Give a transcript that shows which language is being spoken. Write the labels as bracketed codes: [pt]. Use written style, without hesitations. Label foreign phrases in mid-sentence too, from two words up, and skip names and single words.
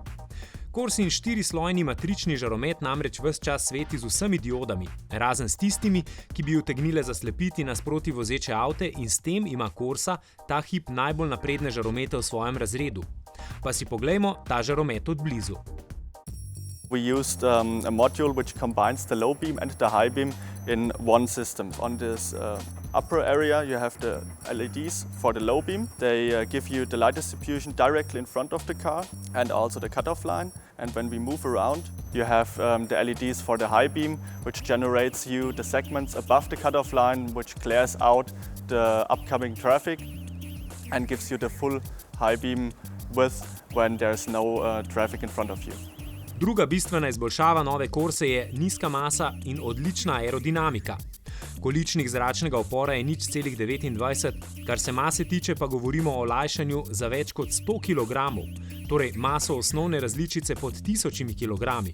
[sl] Corsin 4-slojni matrični žaromet namreč ves čas sveti z vsemi diodami, razen s tistimi, ki bi utegnile zaslepiti nasproti vozeče avte, in s tem ima Corsa ta hip najbolj napredne žaromete v svojem razredu. Pa si poglejmo ta žaromet od blizu. [en] We used a module which combines the low beam and the high beam in one system. On this upper area you have the LEDs for the low beam. They give you the light distribution directly in front of the car and also the cutoff line. And when we move around, you have the LEDs for the high beam, which generates you the segments above the cutoff line, which clears out the upcoming traffic and gives you the full high beam width when there's no traffic in front of you. [sl] Druga bistvena izboljšava nove Corse je nizka masa in odlična aerodinamika. Količnik zračnega upora je 0,29, kar se mase tiče pa govorimo o olajšanju za več kot 100 kg, torej maso osnovne različice pod 1000 kg.